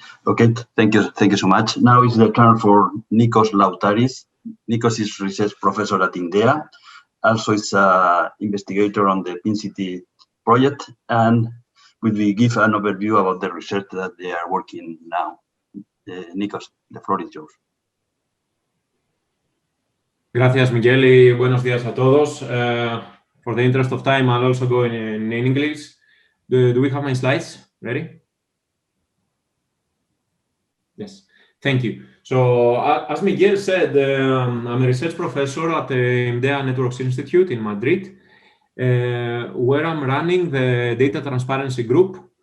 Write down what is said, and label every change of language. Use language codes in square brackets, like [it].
[en] Okay, thank you so much. Now is the turn for Nikos Lautaris. Nikos is research professor at INDEA. Also is an investigator on the PinCity project, and will give an overview about the research that they are working now. Nikos, the floor is yours. [es] Gracias, Miguel, y buenos días a todos. [en] For the interest of time, I'll also go in English. Do we have my slides ready? Yes, thank you. So, as Miguel said, I'm a research professor at the INDEA Networks Institute in Madrid, where I'm running the data transparency group.